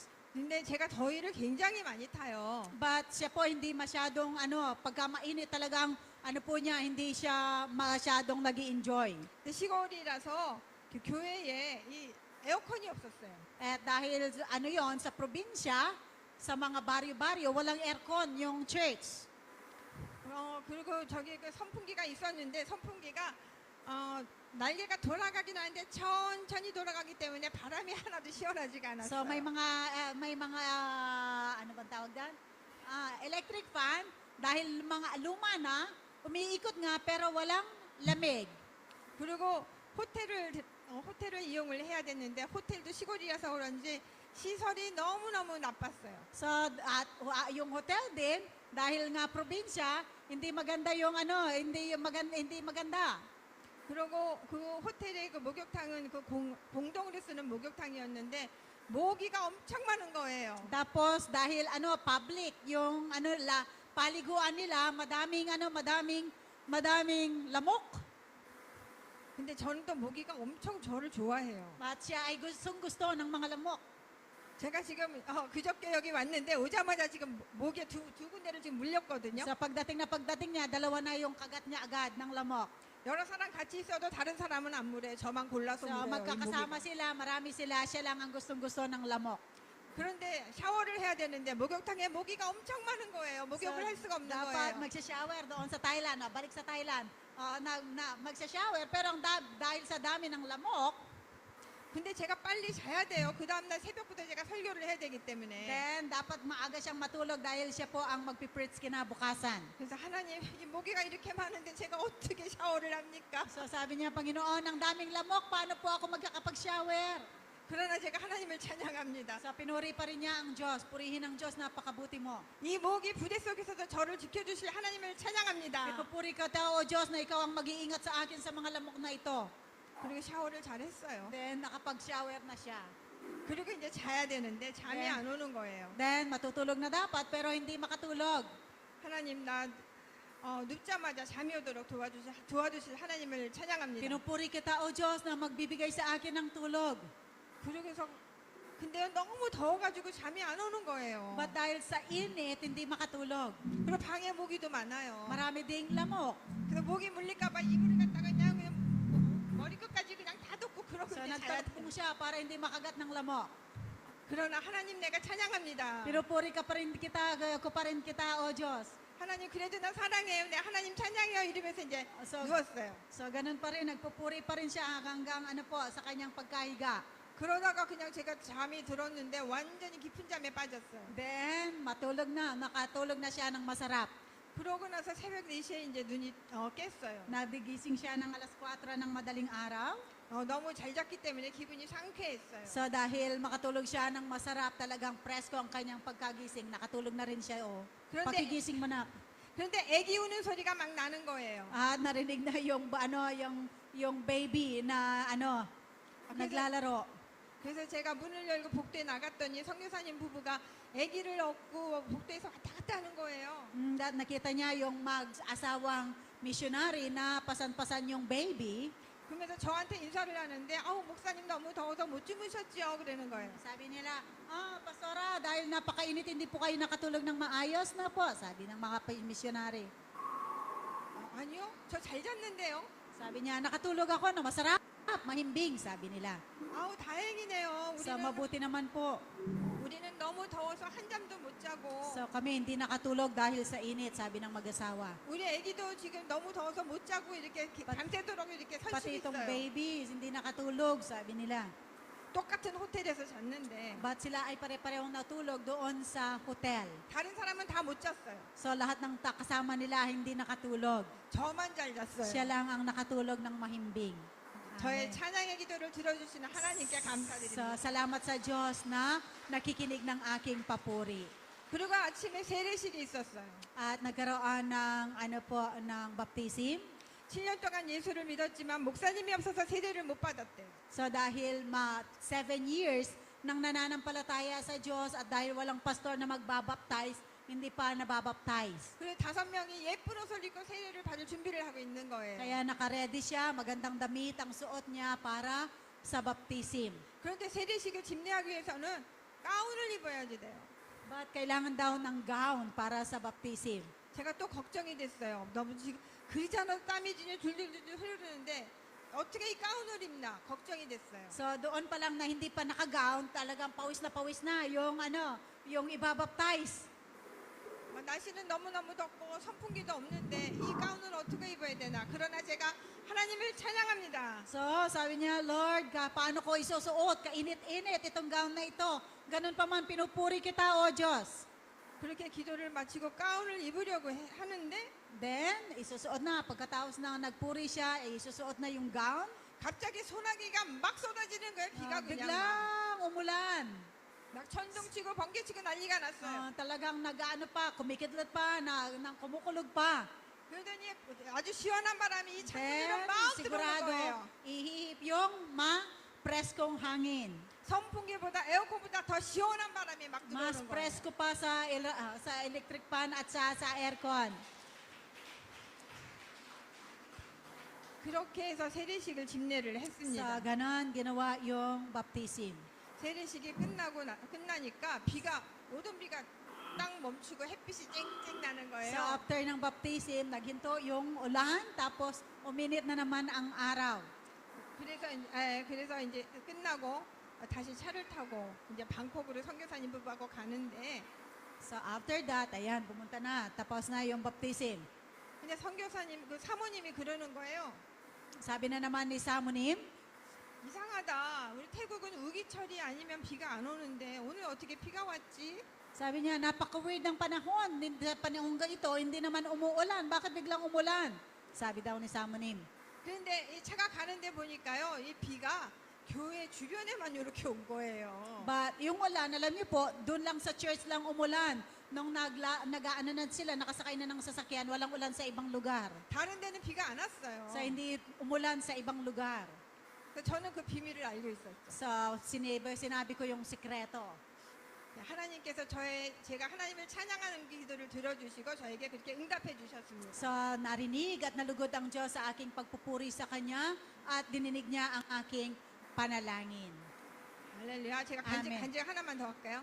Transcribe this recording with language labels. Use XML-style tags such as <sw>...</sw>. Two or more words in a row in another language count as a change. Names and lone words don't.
<ko>근데 제가 더위를 굉장히 많이 타요.</ko> <tl>But siya po hindi masyadong pagka mainit talagang po niya, hindi siya masyadong nag-i-enjoy.</tl> <ko>근데 시골이라서 그 교회에 이 에어컨이 없었어요.</ko> <tl>At dahil yon sa probinsya, sa mga baryo-baryo, walang aircon yung church.</tl> <ko>그리고 저기 그 선풍기가 있었는데 선풍기가 날개가 돌아가긴 하는데 천천히 돌아가기 때문에 바람이 하나도 시원하지가 않았어요.</ko> <tl>So may mga ano bang tawag doon?</tl> <en>Electric fan</en> <tl>dahil mga luma na, umiikot nga pero walang lamig.</tl> <ko>그리고 호텔을 이용을 해야 됐는데 호텔도 시골이라서 그런지 시설이 너무너무 나빴어요.</ko> <tl>So yung hotel din dahil nga probinsya, hindi maganda yung hindi maganda.</tl> <ko>그리고 그 호텔의 그 목욕탕은 그 공동으로 쓰는 목욕탕이었는데 모기가 엄청 많은 거예요.</ko> <tl>Tapos dahil public yung paliguan nila, madaming lamok.</tl> <ko>근데 저는 또 모기가 엄청 저를 좋아해요.</ko> <tl>At siya ay gusto ng mga lamok.</tl> <ko>제가 지금 그저께 여기 왔는데 오자마자 지금 목에 두 군데를 지금 물렸거든요.</ko> <tl>Sa pagdating niya, dalawa na yung kagat niya agad ng lamok.</tl> <ko>여러 사람 같이 있어도 다른 사람은 안 물어요. 저만 골라서</ko> <tl>So</tl> <ko>물어요.</ko> <tl>magkakasama sila, marami sila, siya lang ang gustong-gusto ng lamok.</tl> <ko>그런데 샤워를 해야 되는데 목욕탕에 모기가 엄청 많은 거예요. 목욕을 할 수가 없는</ko> <tl>dapat</tl> <ko>거예요.</ko> <tl>magsha-shower doon sa Thailand, balik sa Thailand. Magsha-shower, pero dahil sa dami ng lamok,</tl> <ko>근데 제가 빨리 자야 돼요. 그 다음날 새벽부터 제가 설교를 해야 되기 때문에.</ko> <tl>then dapat maaga siyang matulog dahil siya po ang magpipreach kinabukasan.</tl> <ko>그래서 하나님, 이 모기가 이렇게 많은데 제가 어떻게 샤워를 합니까?</ko> <tl>So sabi niya, Panginoon, ang daming lamok, paano po ako magkakapag-shower?</tl> <ko>그러나 제가 하나님을 찬양합니다.</ko> <tl>So pinuri pa rin niya ang Diyos, purihin ang Diyos, napakabuti mo.</tl> <ko>이 모기 부대 속에서도 저를 지켜주실 하나님을 찬양합니다.</ko> <tl>Ipupuri ka tao, O Diyos, na ikaw ang mag-iingat sa akin sa mga lamok na ito.</tl> <ko>그리고 샤워를 잘 했어요.</ko> <tl>Then nakapag-shower na siya.</tl> <ko>그리고 이제 자야 되는데 잠이 네. 안 오는 거예요.</ko> <tl>Then matutulog na dapat pero hindi makatulog.</tl> <ko>하나님 나 눕자마자 잠이 오도록 도와주실 하나님을 찬양합니다.</ko> <tl>Pinupuri kita, O Diyos, na magbibigay sa akin ng tulog.</tl> <ko>그러고서 근데 너무 더워가지고 잠이 안 오는 거예요.</ko> <tl>But dahil sa init, hindi makatulog.</tl> <ko>그리고 방에 모기도 많아요.</ko> <tl>Marami ding lamok.</tl> <ko>그래서 모기 물릴까봐 이불을 갖다가 그냥 머리끝까지 그냥 다 덮고 그러고</ko> <tl>So</tl> <ko>이제 자야</ko> <tl>nagtatapong</tl> <ko>돼요.</ko> <tl>siya para hindi makagat ng lamok.</tl> <ko>그러나 하나님 내가 찬양합니다.</ko> <tl>Pinupuri ko pa rin kita, O Diyos.</tl> <ko>하나님 그래도 나 사랑해요. 네, 하나님 찬양해요. 이러면서 이제</ko> <tl>So,</tl> <ko>누웠어요.</ko> <tl>so ganun pa rin, nagpupuri pa rin siya hanggang ano po, sa kanyang pagkahiga.</tl> <ko>그러다가 그냥 제가 잠이 들었는데 완전히 깊은 잠에 빠졌어요.</ko> <tl>Then, nakatulog na siya ng masarap.</tl> <ko>그러고 나서 새벽 4시에 이제 눈이 깼어요.</ko> <tl>Nagigising siya ng alas 4 ng madaling araw.</tl> <ko>너무 잘 잤기 때문에 기분이 상쾌했어요.</ko> <tl>So dahil makatulog siya ng masarap, talagang presko ang kanyang pagkagising. Nakatulog na rin siya, oh. Kronte- Pakigising mo na.</tl> <ko>그런데 애기 우는 소리가 막 나는 거예요.</ko> <tl>At narinig na yung baby na naglalaro.</tl> <ko>그래서 제가 문을 열고 복도에 나갔더니 성교사님 부부가 아기를 업고 복도에서 왔다 갔다 하는 거예요.</ko> <tl>At nakita niya yung mag-asawang missionary na pasan-pasan yung baby.</tl> <ko>그러면서 저한테 인사를 하는데 목사님 너무 더워서 못 주무셨지요? 그러는 거예요.</ko> <tl>Sabi nila, pastora, dahil napakainit, hindi po kayo nakatulog ng maayos na po. Sabi ng mga missionary.</tl> <ko>아니요, 저 잘 잤는데요.</ko> <tl>Sabi niya, nakatulog ako na masarap, mahimbing, sabi nila.</tl> <ko>다행이네요.</ko> <tl>So mabuti naman po.</tl> <ko>우리는 너무 더워서 한 잠도 못 자고</ko> <tl>So kami hindi nakatulog dahil sa init, sabi ng mag-asawa.</tl> <ko>우리 아기도 지금 너무 더워서 못 자고 이렇게 밤새도록 이렇게</ko> <tl>Pati</tl> <ko>설치고</ko> <tl>itong</tl> <ko>있어요.</ko> <tl>babies, hindi nakatulog, sabi nila.</tl> <ko>똑같은 호텔에서 잤는데</ko> <tl>But sila ay pare-parehong natulog doon sa hotel.</tl> <ko>다른 사람은 다 못 잤어요.</ko> <tl>So lahat ng kasama nila hindi nakatulog.</tl> <ko>저만 잘 잤어요.</ko> <tl>Siya lang ang nakatulog ng mahimbing.</tl> <ko>저의</ko> <tl>Amen.</tl> <ko>찬양의 기도를 들어주시는 하나님께</ko> <tl>So,</tl> <ko>감사드립니다.</ko> <tl>salamat sa Diyos na nakikinig ng aking papuri.</tl> <ko>그리고 아침에 세례식이 있었어요.</ko> <tl>At nagkaroon ng baptism.</tl> <ko>7년 동안 예수를 믿었지만 목사님이 없어서 세례를 못 받았대요.</ko> <tl>So dahil 7 years nang nananampalataya sa Diyos at dahil walang pastor na magbabaptize, hindi pa nababaptize.</tl> <ko>그리고 5명이 예쁜 옷을 입고 세례를 받을 준비를 하고 있는 거예요.</ko> <tl>Kaya nakaready siya, magandang damit ang suot niya para sa baptism.</tl> <ko>그런데 세례식을 집례하기 위해서는 가운을 입어야지 돼요.</ko> <tl>But kailangan daw ng gown para sa baptism.</tl> <ko>제가 또 걱정이 됐어요. 너무 지금 그리잖아 땀이 진짜 줄줄줄 흐르는데 어떻게 이 가운을 입나 걱정이 됐어요.</ko> <tl>So doon pa lang na hindi pa naka-gown, talagang pawis na yung ibabaptize.</tl> <ko>날씨는 너무너무 덥고 선풍기도 없는데 이 가운은 어떻게 입어야 되나. 그러나 제가 하나님을 찬양합니다.</ko> <tl>So, sabi niya, Lord, paano ko isusuot? Kainit-init itong gown na ito. Ganun pa man, pinupuri kita, O Diyos.</tl> <ko>그렇게 기도를 마치고 가운을 입으려고 하는데</ko> <tl>Then, isusuot na. Pagkatapos na nagpuri siya, isusuot na yung gown.</tl> <ko>갑자기 소나기가 막 쏟아지는 거예요. 비가 그냥 막.</ko> <tl>Biglang umulan.</tl> <ko>막 천둥치고 번개치고 난리가 났어요.</ko> <tl>Talagang kumikidlat pa, kumukulog pa.</tl> <ko>그러더니 아주 시원한 바람이 이 창문으로</ko> <tl>Then,</tl> <ko>막 들어오는</ko> <tl>sigurado,</tl> <ko>거예요.</ko> <tl>ihihip yung preskong hangin.</tl> <ko>선풍기보다 에어컨보다 더 시원한 바람이 막</ko> <tl>Mas</tl> <ko>들어오는 거예요.</ko> <tl>presko pa sa</tl> <en>electric fan</en> <tl>at sa aircon.</tl> <ko>그렇게 해서 세례식을 집례를</ko> <tl>Sa</tl> <ko>했습니다.</ko> <tl>ganon, ginawa yung baptism.</tl> <ko>세례식이 끝나니까 비가 오던 비가 딱 멈추고 햇빛이 쨍쨍 나는</ko> <tl>So</tl> <ko>거예요.</ko> <tl>after ng baptism, naghinto yung ulan, tapos uminit na naman ang araw.</tl> <ko>그래서 이제 끝나고 다시 차를 타고 이제 방콕으로 선교사님 부부하고 가는데</ko> <en>So after that,</en> <tl>ayan, pumunta na. Tapos na yung baptism.</tl> <ko>근데 선교사님 그 사모님이 그러는 거예요.</ko> <tl>Sabi na naman ni Samonim,</tl> <ko>이상하다. 우리 태국은 우기철이 아니면 비가 안 오는데 오늘 어떻게 비가 왔지?</ko> <tl>sabi niya, napaka-weird ng panahon. Sa panahon ito, hindi naman umuulan. Bakit biglang umulan? Sabi daw ni Samonim.</tl> <ko>그런데 이 차가 가는데 보니까요. 이 비가 교회 주변에만 이렇게 온 거예요.</ko> <tl>But yung ulan, alam niyo po, doon lang sa church lang umulan. Nung nag-aano na sila, nakasakay na ng sasakyan, walang ulan sa ibang lugar.</tl> <ko>다른 데는 비가 안 왔어요.</ko> <tl>So hindi umulan sa ibang lugar.</tl> <ko>그래서 저는 그 비밀을 알고 있었죠.</ko> <tl>So sinabi ko yung sikreto.</tl> <ko>하나님께서 제가 하나님을 찬양하는 기도를 들어주시고 저에게 그렇게 응답해 주셨습니다.</ko> <tl>So narinig at nalugod ang Diyos sa aking pagpupuri sa Kanya at dininig niya ang aking panalangin.</tl> <ko>할렐루야. 제가 아멘. 간증 하나만 더 할까요?</ko>